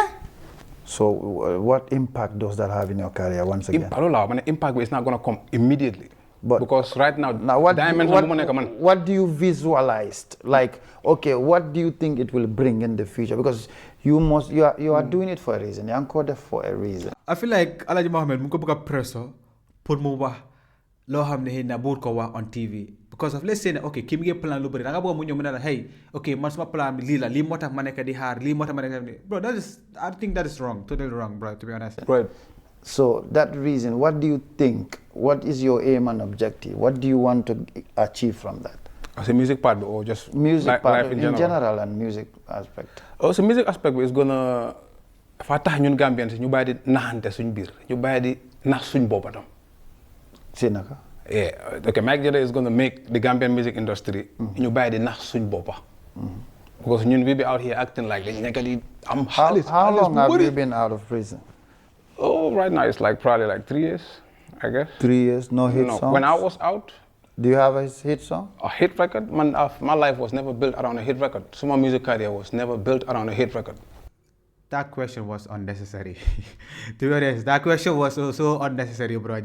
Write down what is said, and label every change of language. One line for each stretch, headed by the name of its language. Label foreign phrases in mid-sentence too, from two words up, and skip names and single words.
English: So what impact does that have in your career once again? Impact is not going to come immediately. But because right now what do you visualize? Like, okay, what do you think it will bring in the future? Because you are doing it for a reason. You're coded for a reason. I feel like Elijah Muhammad
Wolof: mu ko bëgg presso pour mu wax loo xam ne na buur ko wax
English: on TV because of let's say okay
Wolof: kii mi ngi plan lu bëri da nga bëgg mu ñëw mu ne la
English: hey okay
Wolof: man suma plan bi lii la lii moo tax ma nekk di xaar lii moo tax ma nekk
English: bro I think that is wrong, totally wrong, bro, to be honest. Right. So that reason, what do you think? What is your aim and objective? What do you want to achieve from that? As a music part or just music part life in general and music aspect? Oh, so music aspect is gonna
Wolof: fa tax ñun Gambians ñu bàyyi di naxante suñ biir ñu bàyyi di nax suñ boppa tam. Sinaka?
English: Yeah, okay, Myk Jayda is gonna make the Gambian music industry
Wolof: ñu bàyyi di nax suñ boppa.
English: Because ñun we be out here acting like
Wolof: dañ nekk di am xaalis.
English: How long have you been out of prison? Oh, right now it's like probably like 3 years, I guess. 3 years, no hit songs? When I was out. Do you have a hit song? A hit record? Man, my life was never built around a hit record. So my music career was never built around a hit record. That question was unnecessary. To be honest, that question was so unnecessary, bro.